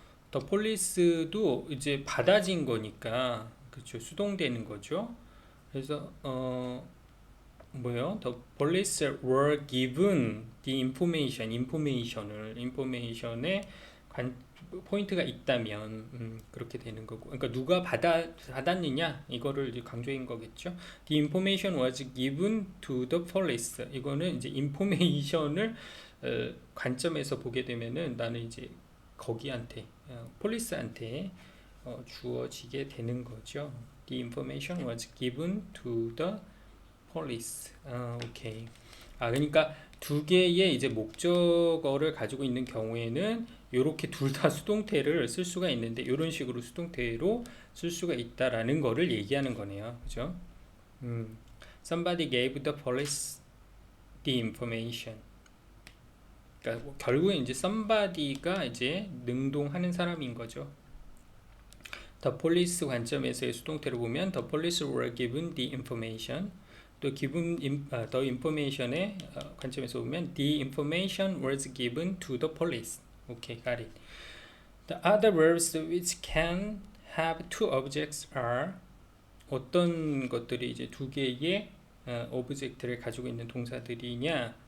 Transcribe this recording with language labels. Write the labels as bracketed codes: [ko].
[ko] The police도 이제 받아진 거니까, 그렇죠. 수동되는 거죠. 그래서 뭐요? [en] The police were given the information. [ko] information에 포인트가 있다면 그렇게 되는 거고. 그러니까 누가 받았느냐 이거를 이제 강조인 거겠죠. [en] The information was given to the police. [ko] 이거는 이제 information을 관점에서 보게 되면은 나는 이제 거기한테 폴리스한테 주어지게 되는 거죠. [en] The information was given to the police. [ko] 오케이. 그러니까 두 개의 이제 목적어를 가지고 있는 경우에는 이렇게 둘 다 수동태를 쓸 수가 있는데 이런 식으로 수동태로 쓸 수가 있다라는 거를 얘기하는 거네요. 그죠? [en] Somebody gave the police the information. [ko] 그러니까 결국에 이제 somebody가 이제 능동하는 사람인 거죠. [en] The police [ko] 관점에서의 수동태로 보면 [en] the police were given the information. [ko] 또 [en] given the information의 [ko] 관점에서 보면 [en] the information was given to the police. Okay, got it. The other verbs which can have two objects are [ko] 어떤 것들이 이제 두 개의 오브젝트를 가지고 있는 동사들이냐?